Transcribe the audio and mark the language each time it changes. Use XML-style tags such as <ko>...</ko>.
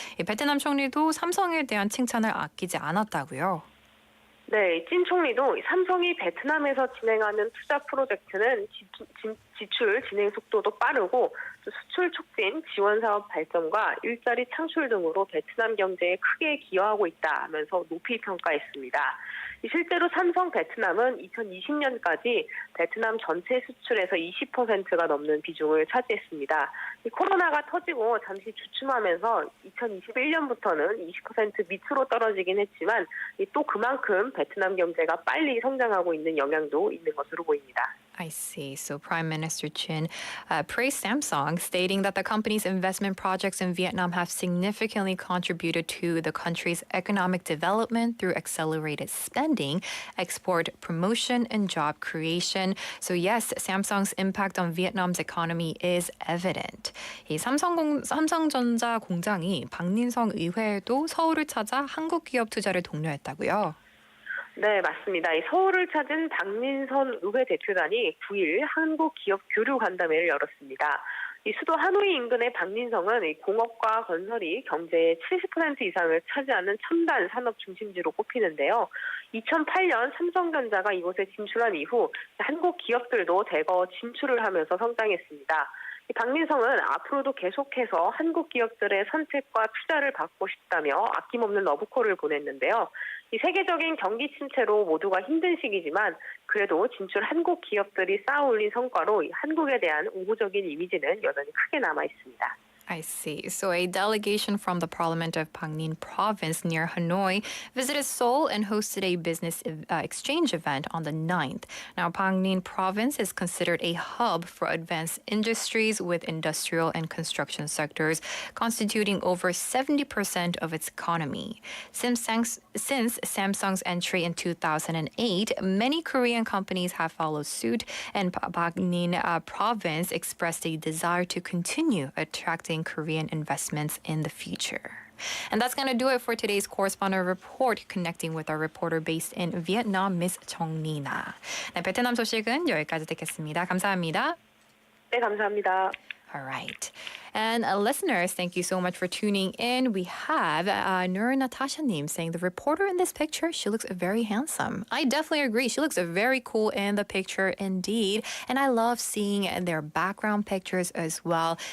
<ko>베트남 총리도 삼성에 대한 칭찬을 아끼지 않았다고요. 네, 찐 총리도 삼성이 베트남에서 진행하는 투자 프로젝트는 지출 진행 속도도 빠르고 수출 촉진, 지원 사업 발전과 일자리 창출 등으로 베트남 경제에 크게 기여하고 있다면서 높이 평가했습니다. 실제로 삼성 베트남은 2020년까지 베트남 전체 수출에서 20%가 넘는 비중을 차지했습니다. 코로나가 터지고 잠시 주춤하면서 2021년부터는 20% 밑으로 떨어지긴 했지만 또 그만큼 베트남 경제가 빨리 성장하고 있는 영향도 있는 것으로 보입니다.</ko> <en>I see. So Prime Minister Chin praised Samsung, stating that the company's investment projects in Vietnam have significantly contributed to the country's economic development through accelerated spending, export promotion, and job creation. So yes, Samsung's impact on Vietnam's economy is evident.</en> <ko>이 삼성전자 공장이 박민성 의회에도 서울을 찾아 한국 기업 투자를 독려했다고요? 네, 맞습니다. 서울을 찾은 박민선 의회 대표단이 9일 한국 기업 교류 간담회를 열었습니다. 수도 하노이 인근의 박민성은 공업과 건설이 경제의 70% 이상을 차지하는 첨단 산업 중심지로 꼽히는데요. 2008년 삼성전자가 이곳에 진출한 이후 한국 기업들도 대거 진출을 하면서 성장했습니다. 박민성은 앞으로도 계속해서 한국 기업들의 선택과 투자를 받고 싶다며 아낌없는 러브콜을 보냈는데요. 세계적인 경기 침체로 모두가 힘든 시기지만 그래도 진출 한국 기업들이 쌓아올린 성과로 한국에 대한 우호적인 이미지는 여전히 크게 남아 있습니다.</ko> <en>I see. So a delegation from the Parliament of Bangin Province near Hanoi visited Seoul and hosted a business exchange event on the 9th. Now, Bangin Province is considered a hub for advanced industries with industrial and construction sectors constituting over 70% of its economy. Since Samsung's entry in 2008, many Korean companies have followed suit, and Bangin Province expressed a desire to continue attracting Korean investments in the future. And that's going to do it for today's Correspondent Report, connecting with our reporter based in Vietnam, Miss 정리나.</en> <ko>네, 베트남 소식은 여기까지 듣겠습니다. 감사합니다. 네, 감사합니다.</ko> <en>All right. And listeners, thank you so much for tuning in. We have Nur Natasha Nim saying the reporter in this picture, she looks very handsome. I definitely agree. She looks very cool in the picture indeed. And I love seeing their background pictures as well.</en>